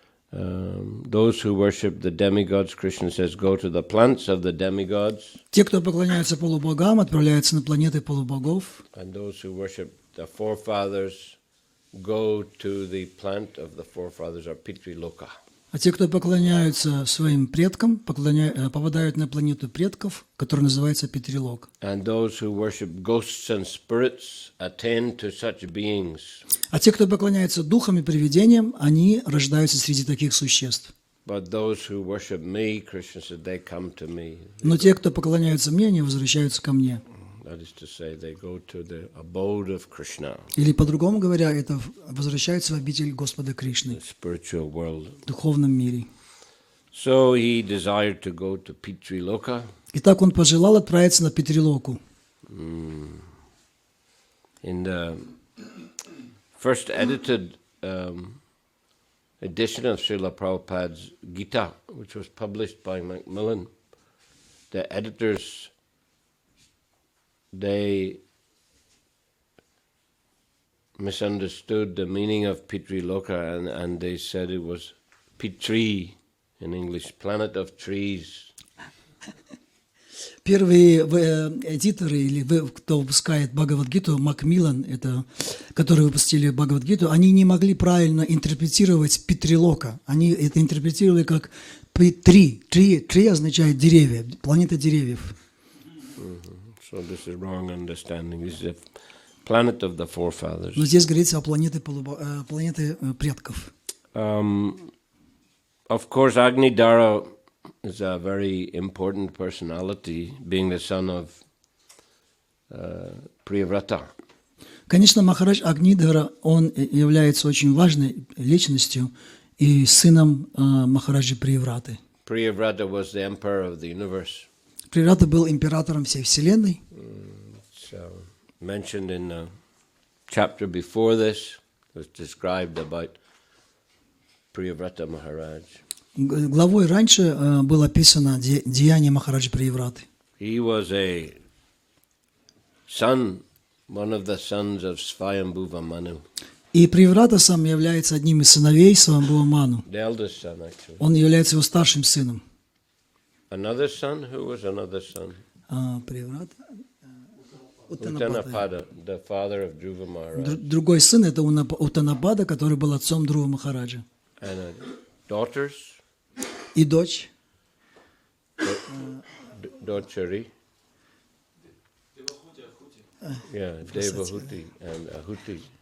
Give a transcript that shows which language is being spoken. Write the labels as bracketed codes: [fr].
[en] Those who worship the demigods, Krishna says, go to the plants of the demigods. [ru] Те, кто поклоняются полубогам, отправляются на планеты полубогов. [en] And those who worship the forefathers go to the plant of the forefathers or Pitri Loka. [ru] А те, кто поклоняются своим предкам, попадают на планету предков, которая называется Питрилок. [en] And those who worship ghosts and spirits attend to such beings. [ru] А те, кто поклоняются духам и привидениям, они рождаются среди таких существ. [en] But those who worship me, Krishna said, they come to me. [ru] Но те, кто поклоняются мне, они возвращаются ко мне. [en] That is to say, they go to the abode of Krishna, [ru] Или по-другому говоря, это возвращаются в обитель Господа Кришны, [en] the spiritual world. [ru] в духовном мире. [en] So he desired to go to Pitri Loka. [ru] Итак, он пожелал отправиться на Питрилоку. [en] In the first edited edition of Srila Prabhupada's Gita, which was published by Macmillan, the editors, they misunderstood the meaning of Pitri Loka and they said it was Pitri in English, planet of trees. [ru] Первые эдиторы, или кто выпускает Бхагавад-гиту, Макмиллан, это, которые выпустили Бхагавад-гиту, они не могли правильно интерпретировать Питрилока. Они это интерпретировали как Питри. Три означает деревья, планета деревьев. [en] So this is wrong understanding. This is a planet of the forefathers. [ru] Но здесь говорится о планете предков. [en] Of course, Agni-dara is a very important personality, being the son of Priyavrata. [ru] Конечно, Махарадж Агнидхара, он является очень важной личностью и сыном Махараджи Приявраты. [en] Priyavrata was the emperor of the universe. [ru] Прияврата был императором всей Вселенной. [en] It's mentioned in the chapter before this. It was described about Priyavrata Maharaj. [ru] Главой раньше было описано деяние Махараджи Приявраты. [en] He was a son, one of the sons of Svayambhuva Manu. [ru] И Прияврата сам является одним из сыновей Свамбхува Ману. [en] The eldest son, actually. [ru] Он является его старшим сыном. [en] Another son? Who was another son? [ru] Прияврата? [en] Uttanapada, the father of Dhruva Maharaj. [ru] Другой сын это Уттанапада, который был отцом Друва Махараджа. [en] And daughters? [ru] И дочь. Dochari. [en] Yeah, Devahuti and Ahuti.